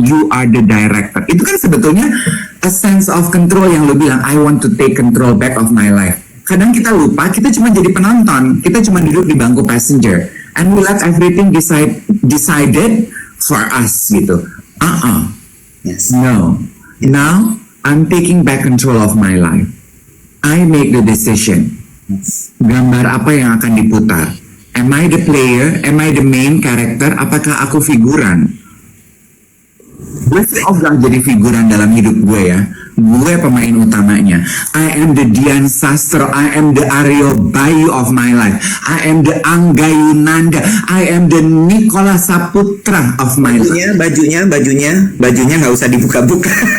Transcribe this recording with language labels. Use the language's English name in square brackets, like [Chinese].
[English] You are the director. [Indonesian] Itu kan sebetulnya [English] a sense of control [Indonesian] yang lu bilang, [English] I want to take control back of my life. [Indonesian] Kadang kita lupa, kita cuma jadi penonton. Kita cuma duduk di bangku passenger. [English] And we let everything decided for us [Indonesian] gitu. [English] Yes. No. Now, I'm taking back control of my life. I make the decision. Yes. [Indonesian] Gambar apa yang akan diputar? [English] Am I the player? Am I the main character? [Indonesian] Apakah aku figuran? Gue sih gak jadi figuran dalam hidup gue ya. Gue pemain utamanya. [English] I am the Dian Sastro. I am the Aryo Bayu of my life. I am the Angga Yunanda. I am the Nikola Saputra of my life. [Indonesian] Bajunya nggak usah dibuka-buka.